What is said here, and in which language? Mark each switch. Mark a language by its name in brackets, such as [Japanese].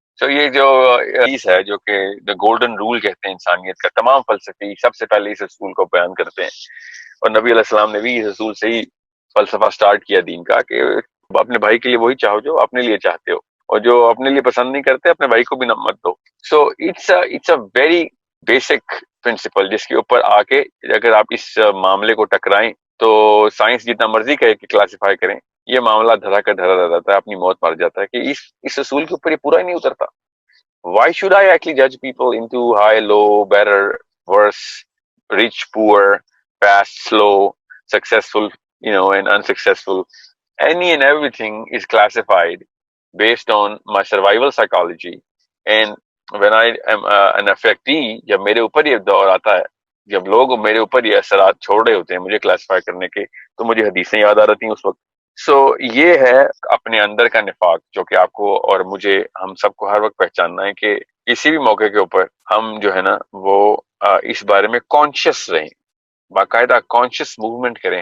[Urdu] یہ جو حدیث ہے جو کہ دا گولڈن رول کہتے ہیں انسانیت کا, تمام فلسفی سب سے پہلے اس اصول کو بیان کرتے ہیں اور نبی علیہ السلام نے بھی اس اصول سے ہی فلسفہ سٹارٹ کیا دین کا کہ اپنے بھائی کے لیے وہی چاہو جو اپنے لیے چاہتے ہو, اور جو اپنے لیے پسند نہیں کرتے اپنے بھائی کو بھی نہ مت دو. [English] it's a very basic principle [Urdu] جس کے اوپر آ کے اگر آپ اس معاملے کو ٹکرائیں تو سائنس جتنا مرضی کہے کہ کلاسیفائی کریں, یہ معاملہ دھرا کر دھرا رہ جاتا ہے, اپنی موت مر جاتا ہے کہ اس اصول کے اوپر یہ پورا ہی نہیں اترتا. [English] Why should I actually judge people into high, low, better, worse, rich, poor, fast, slow, successful, and unsuccessful? Any and everything is classified based on my survival psychology. And when I am an affectee, [Urdu] جب میرے اوپر یہ دور آتا ہے, جب لوگ میرے اوپر یہ اثرات چھوڑ رہے ہوتے ہیں مجھے کلاسیفائی کرنے کے, تو مجھے حدیثیں یاد آ رہتی ہیں اس وقت. یہ ہے اپنے اندر کا نفاق جو کہ آپ کو اور مجھے ہم سب کو ہر وقت پہچاننا ہے کہ کسی بھی موقع کے اوپر ہم جو ہے نا وہ اس بارے میں کانشیس رہیں, باقاعدہ کانشیس موومنٹ کریں.